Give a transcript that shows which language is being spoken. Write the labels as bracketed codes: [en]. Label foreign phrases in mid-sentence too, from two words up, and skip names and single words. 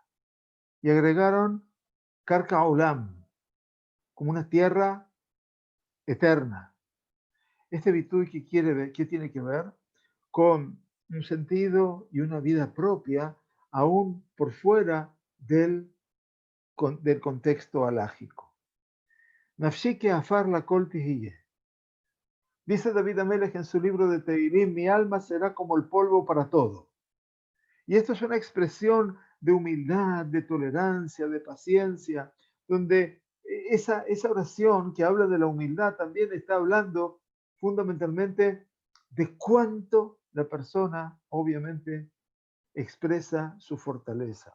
[es] Y agregaron [he] קרקע עולם, [es] como una tierra eterna. Este virtud que ¿qué tiene que ver? Con un sentido y una vida propia, aún por fuera del contexto alágico. [he] ונפשי כעפר לכל תהיה. [es] Dice David Amelech en su libro de Teilim, mi alma será como el polvo para todo. Y esto es una expresión de humildad, de tolerancia, de paciencia, donde esa oración que habla de la humildad también está hablando fundamentalmente de cuánto la persona, obviamente, expresa su fortaleza.